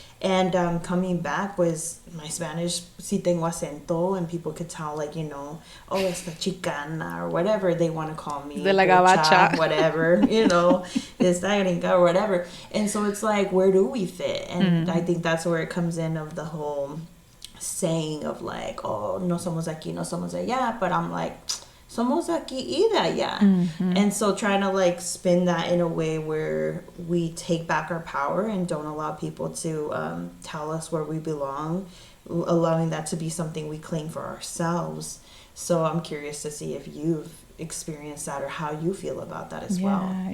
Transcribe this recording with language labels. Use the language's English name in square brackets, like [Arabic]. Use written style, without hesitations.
[English] And coming back was my Spanish, [Spanish] si tengo acento, [English] and people could tell, like, oh, [Spanish] esta chicana, [English] or whatever they want to call me. [Spanish] De la gabacha. [English] Whatever, [Spanish] esta gringa, [English] or whatever. And so it's like, where do we fit? And I think that's where it comes in of the whole saying of like, oh, [Spanish] no somos aquí, no somos allá. [English] But I'm like, [Spanish] somos aquí y de allá. [English] And so trying to like spin that in a way where we take back our power and don't allow people to tell us where we belong, allowing that to be something we claim for ourselves. So I'm curious to see if you've experienced that or how you feel about that as well.